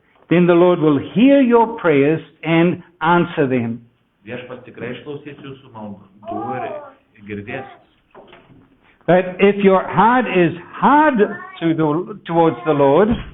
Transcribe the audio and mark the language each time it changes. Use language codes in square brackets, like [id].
[en] then the Lord will hear your prayers and answer them. [lt] Viešpats tikrai išklausys jūsų maldų ir girdės. [en] But if your heart is hard towards the Lord,